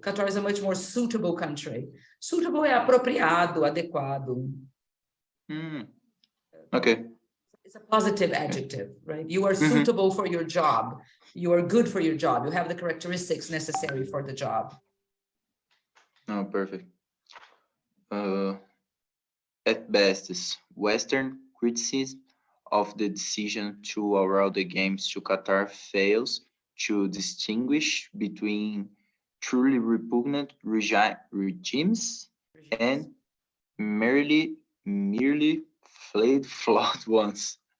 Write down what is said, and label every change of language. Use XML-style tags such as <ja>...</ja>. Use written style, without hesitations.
<en>Qatar is a much more suitable country.</en> <pt>Suitable é apropriado, adequado.</pt> <en>Okay. It's a positive adjective, right? You are suitable for your job. You are good for your job. You have the characteristics necessary for the job. Oh, perfect. At best, Western criticism of the decision to allow the games to Qatar fails to distinguish between truly repugnant regimes and merely flawed ones.</en>